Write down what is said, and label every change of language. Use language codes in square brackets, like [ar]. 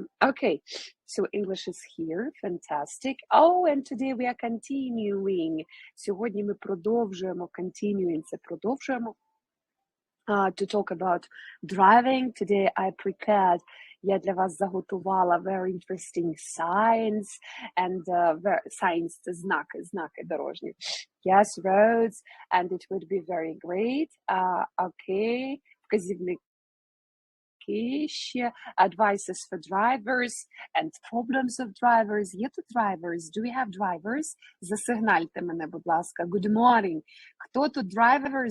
[en] Okay, so English is here, fantastic. Oh, and today we are continuing. [uk] Сьогодні ми продовжуємо, continuing, це продовжуємо. [en] To talk about driving. Today I prepared, [uk] я для вас заготувала [en] very interesting signs, and signs – [uk] це знаки дорожні. [en] Yes, roads, and it would be very great. Okay, вказівники, [uk] Які ще? [en] Advices for drivers and problems of drivers. [uk] Є тут drivers? [en] Do we have drivers? [uk] Засигнальте мене, будь ласка. [en] Good morning. [uk] Хто тут drivers?